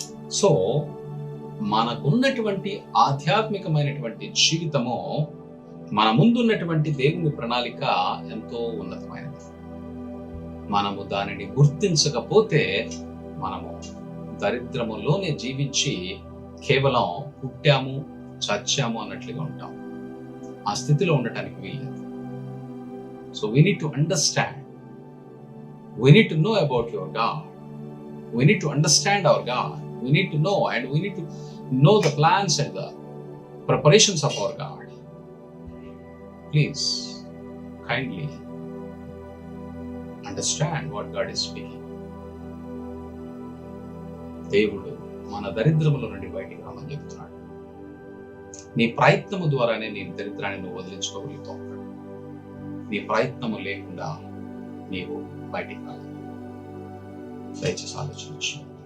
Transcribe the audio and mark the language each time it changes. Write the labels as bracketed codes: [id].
[te] So మనకున్నటువంటి ఆధ్యాత్మికమైనటువంటి జీవితము, మన ముందున్నటువంటి దేవుని ప్రణాళిక ఎంతో ఉన్నతమైనది. మనము దానిని గుర్తించకపోతే మనము దరిద్రములోనే జీవించి కేవలం పుట్టాము చచ్చాము అన్నట్లుగా ఉంటాం. ఆ స్థితిలో ఉండటానికి వీల్లేదు. [en] So we need to understand, we need to know about your God, we need to understand our God, we need to know and we need to know the plans and the preparations of our God. Please kindly understand what God is speaking. [te] దేవుడు మన దరిద్రముల నుండి బయటికి రమ్మని చెప్తున్నాడు. నీ ప్రయత్నము ద్వారానే నీ దరిద్రాన్ని నువ్వు వదిలించుకోగలుగుతావు. నీ ప్రయత్నము లేకుండా నీవు బయటికి రాదు. దయచేసి ఆలోచించు.